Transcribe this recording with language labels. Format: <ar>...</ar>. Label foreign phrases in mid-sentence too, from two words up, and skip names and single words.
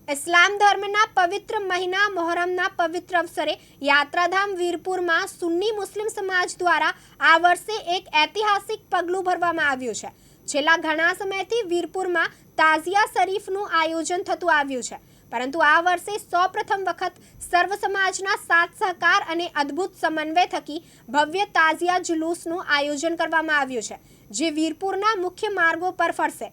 <gu>ઇસ્લામ ધર્મના પવિત્ર મહીના મોહર્રમના પવિત્ર અવસરે યાત્રાધામ વીરપુરમાં સુન્ની મુસ્લિમ સમાજ દ્વારા આ વર્ષે એક ઐતિહાસિક પગલું ભરવામાં આવ્યું છે। છેલ્લા ઘણા સમયથી વીરપુરમાં તાઝિયા શરીફનું આયોજન થતું આવ્યું છે, પરંતુ આ વર્ષે સૌપ્રથમ વખત સર્વ સમાજના સાથ સહકાર અને અદ્ભુત સમન્વય થકી ભવ્ય તાઝિયા જુલુસનું આયોજન કરવામાં આવ્યું છે, જે વીરપુરના મુખ્ય માર્ગો પર ફરશે।</gu>